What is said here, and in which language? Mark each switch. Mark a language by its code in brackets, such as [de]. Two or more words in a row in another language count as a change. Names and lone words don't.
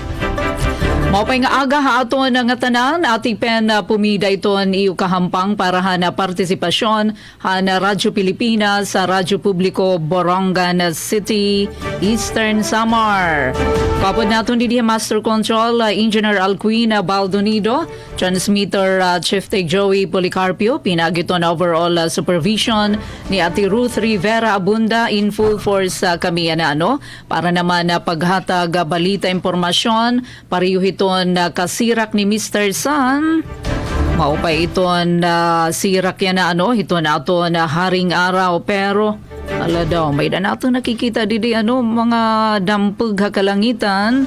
[war] Maupay nga aga haaton nga tanan, Ate Pen Pumida iton iyo kahampang para na partisipasyon na Radyo Pilipinas sa Radyo Publiko Borongan City, Eastern Samar. Kapod naton di [en] Master Control, [war] Engineer Alquin Baldonido, Transmitter Chief Tech Joey Policarpio, pinagiton [en] overall supervision [war] ni Ate Ruth Rivera Abunda [en] in full force [war] kami para naman paghatag balita impormasyon, pariyuhit kasirak ni Mr. Sun. Maupay iton sirak yan hiton ato na haring araw pero ala daw may na nato nakikita didi mga dampug hakalangitan.